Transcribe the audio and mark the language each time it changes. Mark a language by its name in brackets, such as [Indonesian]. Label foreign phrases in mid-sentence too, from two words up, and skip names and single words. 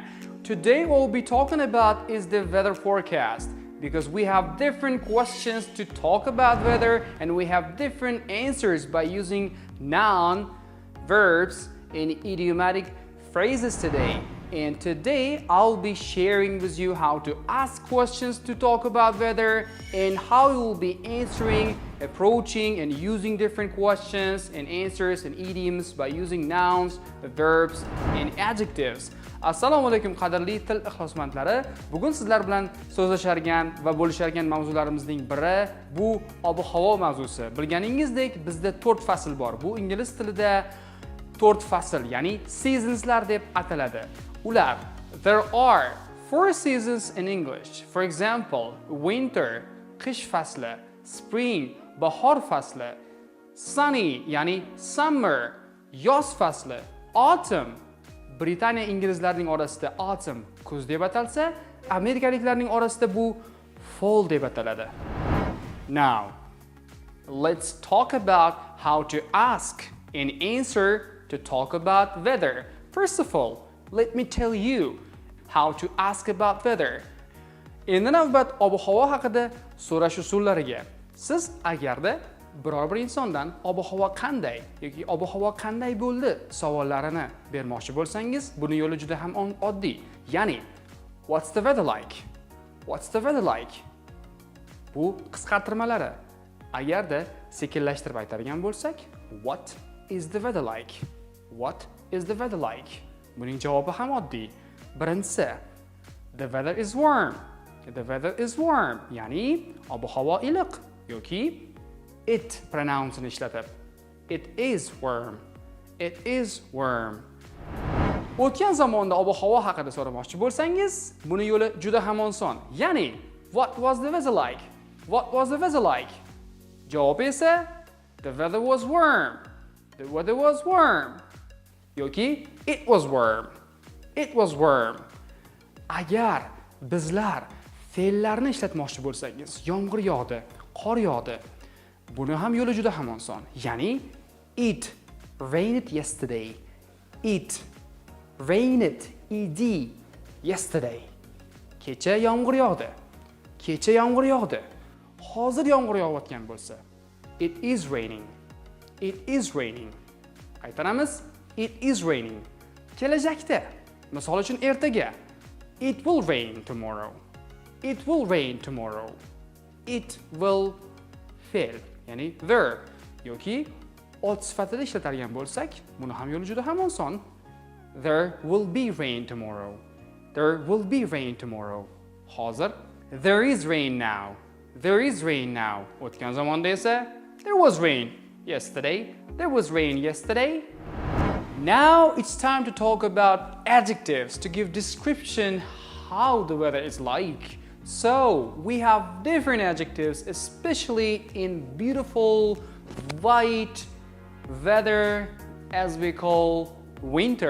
[English] Today what we'll be talking about is the weather forecast because we have different questions to talk about weather and we have different answers by using noun, verbs and idiomatic phrases today. And today I'll be sharing with you how to ask questions to talk about weather and how you will be answering, approaching and using different questions and answers and idioms by using nouns, verbs and adjectives. [Uzbek] Assalomu alaykum qadrli til ixlosmandlari. Bugun sizlar bilan so'zlashargan va bo'lishargan mavzularimizning biri bu ob-havo mavzusi. Bilganingizdek, bizda 4 fasl bor. Bu ingliz tilida 4 fasl, ya'ni seasonslar deb ataladi. Ular, [English] there are 4 seasons in English. For example, winter, [Uzbek] qish fasli, spring, bahor fasli, sunny, ya'ni summer, yoz fasli, autumn. Britaniya inglizlarning orasida autumn kuz deb atalsa, amerikaliklarning orasida bu fall deb ataladi. [English] Now, let's talk about how to ask and answer to talk about weather. First of all, let me tell you how to ask about weather. [Uzbek] Endi navbat ob-havo haqida so'rash usullariga. Siz agarda biror bir insondan ob-havo qanday yoki ob-havo qanday bo'ldi savollarini bermoqchi bo'lsangiz, buni yo'li juda ham oddiy. Ya'ni, [English] what's the weather like? What's the weather like? [Uzbek] Bu qisqartirmalari. Agarda sekinlashtirib aytadigan bo'lsak, [English] what is the weather like? What is the weather like? [Uzbek] Buning javobi ham oddiy. Birinchisi, [English] the weather is warm. The weather is warm, [Uzbek] ya'ni ob-havo iliq yoki it pronounsini ishlatib. [English] It is warm. It is warm. [Uzbek] O'tgan zamonda ob-havo haqida so'ramoqchi bo'lsangiz, buni yo'li juda ham oson. Ya'ni, [English] what was the weather like? What was the weather like? [Uzbek] Javob esa, [English] the weather was warm. The weather was warm. Yoki, it was warm. It was warm. [Uzbek] Agar bizlar fe'llarni ishlatmoqchi bo'lsangiz, yomg'ir yog'di, qor yog'di. Buni ham yo'li juda ham oson. Ya'ni, [English] it rained yesterday. It rained ed yesterday. [Uzbek] Kecha yomg'ir yog'di. Kecha yomg'ir yog'di. Hozir yomg'ir yog'ayotgan bo'lsa, [English] it is raining. It is raining. Qaytaramiz. It is raining. [Uzbek] Kelajakda, misol uchun ertaga, [English] it will rain tomorrow. It will rain tomorrow. It will [Uzbek] fe'l, ya'ni verb yoki ot sifatida ishlatadigan bo'lsak, buni ham yo'li juda ham oson. [English] There will be rain tomorrow. There will be rain tomorrow. Hozir, there is rain now. There is rain now. [Uzbek] O'tgan zamonda esa, [English] there was rain yesterday. There was rain yesterday. Now it's time to talk about adjectives to give description how the weather is like. So we have different adjectives, especially in beautiful white weather as we call winter.